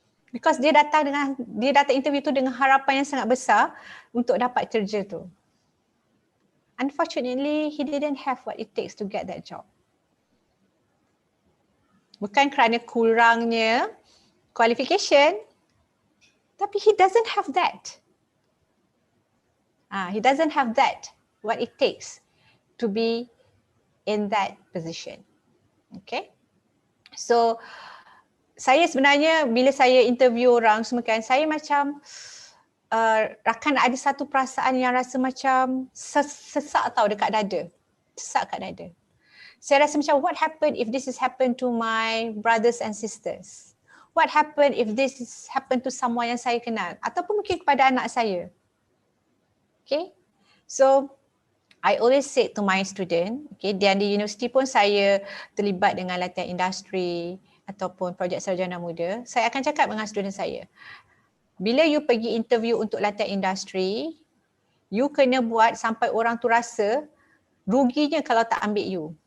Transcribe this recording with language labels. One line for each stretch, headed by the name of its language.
Malay: Because dia datang interview tu dengan harapan yang sangat besar untuk dapat kerja tu.
English: Unfortunately, he didn't have what it takes to get that job.
Malay: Bukan kerana kurangnya qualification, tapi
English: he doesn't have that. He doesn't have that, what it takes to be in that position.
Malay: Okay. So, saya sebenarnya bila saya interview orang semua kan, saya macam akan ada satu perasaan yang rasa macam sesak tau dekat dada. Sesak kat dada. Saya rasa macam
English: what happened if this is happened to my brothers and sisters? What happened if this is happened to someone
Malay: yang saya kenal? Ataupun mungkin kepada anak saya. Okay. So,
English: I always say to my student,
Malay: okay, dan di universiti pun saya terlibat dengan latihan industri ataupun projek sarjana muda. Saya akan cakap dengan student saya, bila you pergi interview untuk latihan industri, you kena buat sampai orang tu rasa ruginya kalau tak ambil you.